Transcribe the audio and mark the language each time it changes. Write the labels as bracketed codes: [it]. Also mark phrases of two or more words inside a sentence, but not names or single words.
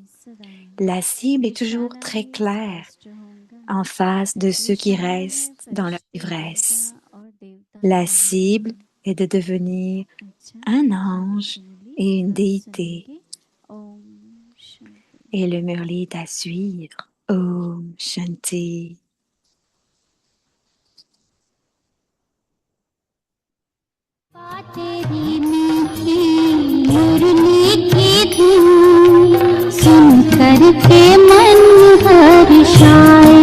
[fr] La cible est toujours très claire en face de ceux qui restent dans leur ivresse. La cible est de devenir un ange et une déité. Et le murli est à suivre. [hi] ओम शांति. तेरी मीठी मुरली की धुन सुन कर के मन हर्षाए।